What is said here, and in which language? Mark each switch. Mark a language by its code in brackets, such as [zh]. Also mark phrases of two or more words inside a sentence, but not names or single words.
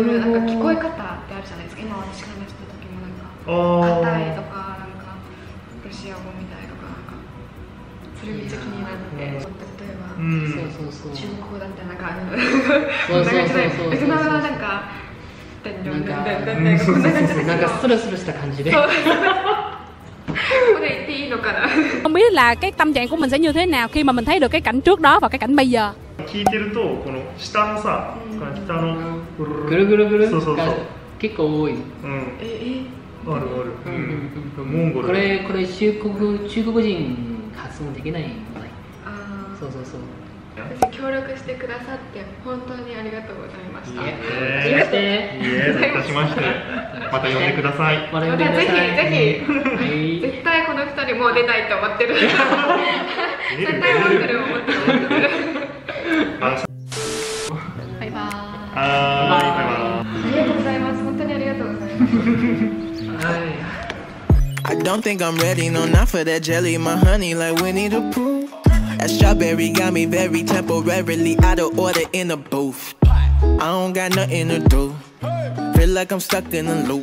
[ja] そういうなんか聞こえ方ってあるじゃないですか。今私が話した時もなんか硬いとかなんかロシア語みたいとかなんかそれめっちゃ気になって、例えばそう中国語だったらなんかそうベトナムはなんかこんな感じでなんかスルスルした感じで。これ言っていいのかな。 [vi] Không biết là cái tâm trạng của mình sẽ như thế nào khi mà mình thấy được cái cảnh trước đó và cái cảnh bây giờ. [ja] 聞いてるとこの下のさ、下のぐるぐるぐるそうが結構多い。あるある。モンゴル。これ中国人発音できないみたい。そうそうそう。協力してくださって本当にありがとうございました。いいえ、どういたしまして。また呼んでください。また呼んでください。ぜひ絶対この2人もう出たいと思ってる。絶対思ってる。バイバーイ。ありがとうございます。本当にありがとうございます。 [en] I don't think I'm ready, no, not for that jelly. My honey like Winnie the Pooh. That strawberry got me very temporarily out of order in the booth. I don't got nothing to do. Feel like I'm stuck in a loop.